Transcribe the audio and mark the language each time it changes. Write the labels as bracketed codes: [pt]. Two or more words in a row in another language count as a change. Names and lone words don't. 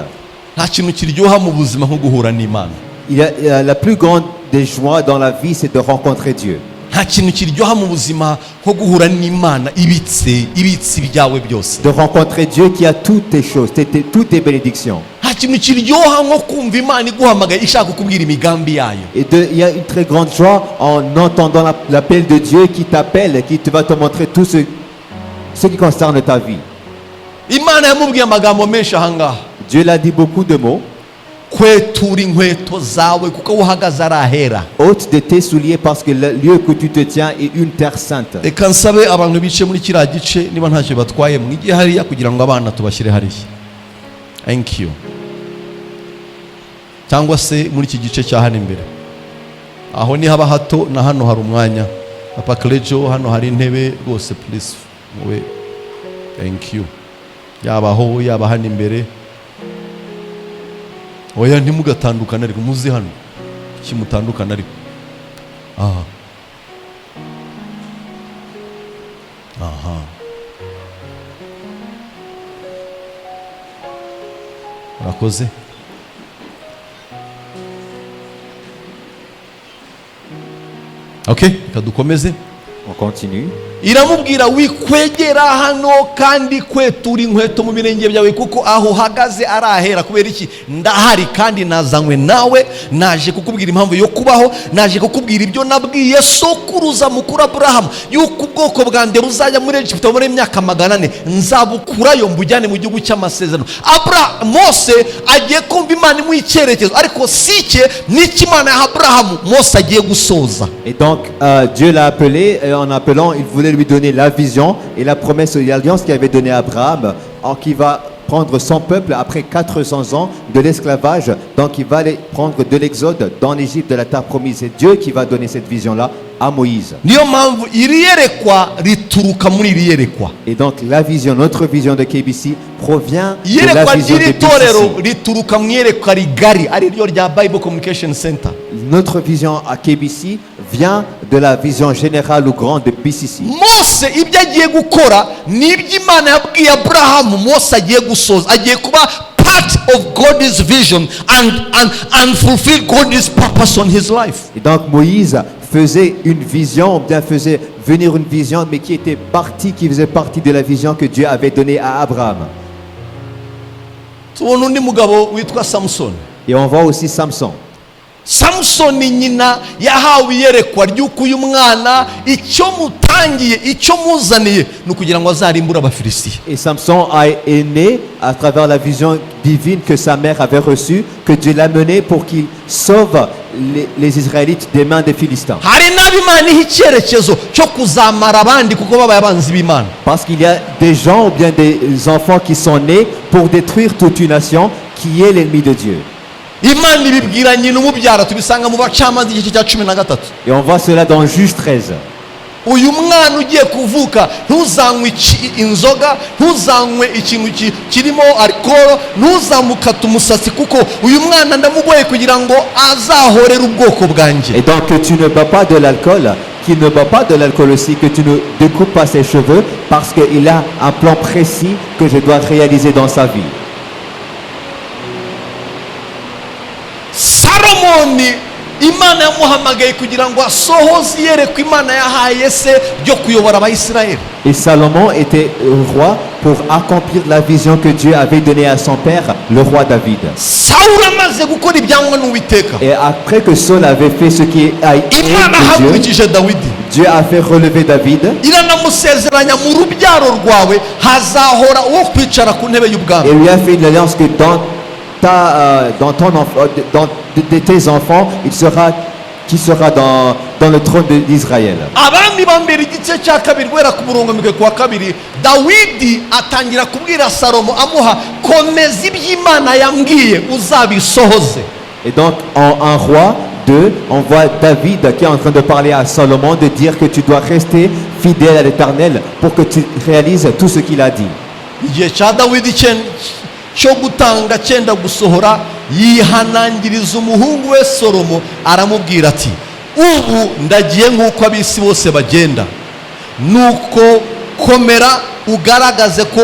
[rw] Nta kintu kiryoha mu buzima nko guhura n'Imana. [fr] Il y a la plus grande des joies dans la vie, c'est de rencontrer Dieu. [rw] Nta kintu kiryoha mu buzima nko guhura n'Imana ibitse byawe byose. [fr] De rencontrer Dieu qui a toutes tes choses, toutes tes bénédictions. [rw] Nta kintu kiryoha nko kumva Imana iguhamagaye ishaka kukubwira imigambi yayo. [fr] Et il y a une très grande joie en entendant l'appel de Dieu qui t'appelle, qui va te montrer tout ce qui concerne ta vie. [rw] Imana yamubwiye amagambo menshi ahangaha. [fr] Dieu l'a dit beaucoup de mots. [rw] Kwetura inkweto zawe kuko aho uhagaze ari ahera. [fr] Ôte de tes souliers parce que le lieu que tu te tiens est une terre sainte. [rw] Reka nsabe abantu bice muri kiriya gice niba ntacyo batwaye mwijye hariya kugira ngo abana tubashyire hariya. [en] Thank you. [rw] Cyangwa se muri iki gice cya hano imbere. Aho ni haba hato na hano hari umwanya. Papa Klejo hano hari intebe rwose please. Muwe. [en] Thank you. [rw] Yaba aho yaba hano imbere. Oya ntimugatandukana ariko muzi hano. Kimutandukana ariko. Aha. Aha. Murakoze. Okay, kadukomeze. [fr] On continue. [rw] Iramubwira wikwegera hano kandi kwetura inkweto mu birenge byawe kuko aho uhagaze ari ahera. Kubera iki? Ndahari kandi nazanywe nawe, naje kukubwira impamvu yo kubaho, naje kukubwira ibyo nabwiye sokuruza mukuru Aburahamu yuko ubwoko bwanjye buzajya muri Egiputa muri imyaka 400, nzabukurayo mbujyane mu gihugu cy'amasezerano. Mose agiye kumva Imana mu icyerekezo ariko sike n'ikimana ya Aburahamu Mose agiye gusoza. [fr] Et donc Dieu l'a appelé et en appelant il voulait lui donner la vision et la promesse de l'alliance qu'il avait donnée à Abraham, qui va prendre son peuple après 400 ans de l'esclavage. Donc il va aller prendre de l'exode dans l'Égypte de la terre promise. C'est Dieu qui va donner cette vision-là à Moïse. [rw] niyo mpamvu iri yerekwa rituruka muri iri yerekwa. [fr] Et donc la vision, notre vision de KBC provient de la [rw] Iyerekwa [fr] vision de [rw] ry'iri torero [fr] BCC. [rw] rituruka mu iyerekwa rigari ari ryo rya Bible Communication Center. [fr] Notre vision à KBC vient de la vision générale ou grande de BCC. [rw] Mose ibyo agiye gukora ni iby'Imana yabwiye Aburahamu Mose agiye gusoza, agiye kuba [en] part of God's vision and fulfill God's purpose on his life. [fr] Et donc Moïse faisait une vision, ou bien faisait venir une vision, mais qui faisait partie de la vision que Dieu avait donnée à Abraham. [rw] Tubona undi mugabo witwa Samson. [fr] Et on voit aussi Samson. [rw] Samsoni nyina yahawe iyerekwa ry'uko uyu mwana icyo mutangiye icyo muzaniye ni ukugira ngo azarimbure Abafilisitiya. [fr] Et Samson est né à travers la vision divine que sa mère avait reçue, que Dieu l'a mené pour qu'il sauve les Israélites des mains des Philistins. [rw] Hari n'ab'Imana iha icyerekezo cyo kuzamara abandi kuko babaye abanzi b'Imana. [fr] Parce qu'il y a des gens ou bien des enfants qui sont nés pour détruire toute une nation qui est l'ennemi de Dieu. [rw] Imana ibibwira nyina umubyara, tubisanga mu Bacamanza igice cya 13. [fr] Et on voit cela dans Juge 13. [rw] Uyu mwana ugiye kuvuka ntuzanywe inzoga, ntuzanywe ikintu kirimo alcohol, ntuzamukata umusatsi kuko uyu mwana ndamugoye kugira ngo azahorere ubwoko bwanjye. [fr] Et donc que tu ne bois pas de l'alcool, qu'il ne boit pas de l'alcool aussi, que tu ne découpes pas ses cheveux, parce qu'il a un plan précis que je dois réaliser dans sa vie. [rw] Salomoni Imana yamuhamagaye kugira ngo asohoze iyerekwa Imana yahaye se ryo kuyobora Abayisiraheli. [fr] Et Salomon était roi pour accomplir la vision que Dieu avait donnée à son père, le roi David. [rw] Sawuli amaze gukora ibyangwa n'Uwiteka, [fr] Et après que Saul avait fait ce qui a été [rw] Imana [fr] de Dieu, [rw] ahagurukije Dawidi [fr] Dieu a fait relever David [rw] iranamusezeranya mu rubyaro rwawe hazahora uwo kwicara ku ntebe y'ubwami. [fr] et lui a fait une alliance que de tes enfants, qui sera dans le trône d'Israël. [rw] Abami ba mbere igice cya kabiri guhera ku murongo mike kwa kabiri, Dawidi atangira kubwira Salomo amuha komeza iby'Imana yambwiye uzabisohoze. [fr] Et donc en 1 roi 2, on voit David qui est en train de parler à Salomon, de dire que tu dois rester fidèle à l'Éternel pour que tu réalises tout ce qu'il a dit. [rw] Igihe cya Dawidi cyo gutanga cyenda gusohora, yihanangiriza umuhungu we Salomo aramubwira ati, ubu ndagiye nk'uko ab'isi bose bagenda, nuko komera ugaragaze ko